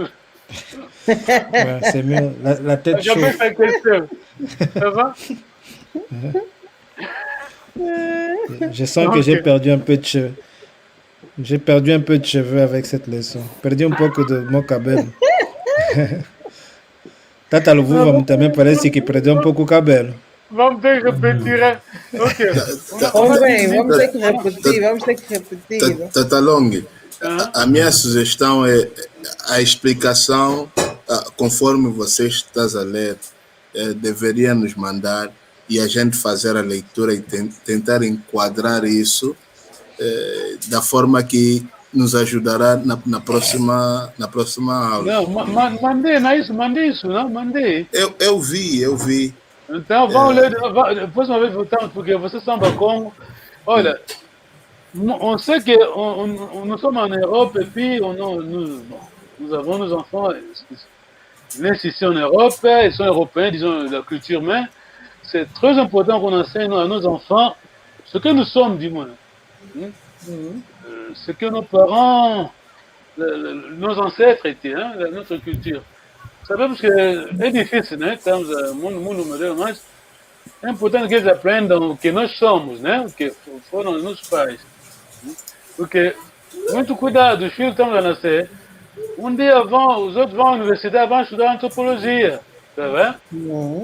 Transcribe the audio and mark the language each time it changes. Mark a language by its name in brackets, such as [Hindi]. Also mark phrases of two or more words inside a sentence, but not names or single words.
[French] Ouais, c'est mieux, la tête chaude. J'ai pas question. Ça va? Je sens que j'ai perdu un peu de cheveux. J'ai perdu un peu de cheveux avec cette leçon. Perdu un peu de mon cabelo. [Portuguese] Tata Luvuva também parece que perdeu um pouco o cabelo. Vamos ter que repetir, hein? Ok. Vamos ter que repetir. Tata Long, a minha sugestão é a explicação, conforme você está a ler, deveria nos mandar e a gente fazer a leitura e tentar enquadrar isso da forma que nos ajudará na próxima aula. Não, mandei isso, não? Mandei. Eu vi. Então vamos ler, depois uma vez voltamos, porque vocês são bacon. Olha, [French] on sait que nous sommes en Europe et puis nous avons nos enfants naissent ici en Europe, ils sont européens, disons, de la culture, mais c'est très important qu'on enseigne à nos enfants ce que nous sommes, du moins. Ce que nos parents, nos ancêtres étaient, hein, notre culture. [Portuguese] Sabemos que é difícil, né? Estamos no mundo moderno, mas é importante que eles aprendam o que nós somos, né? O que foram os nossos pais. Porque, muito cuidado, os filhos estão a nascer. Um dia os outros vão à universidade, vão estudar antropologia, tá vendo?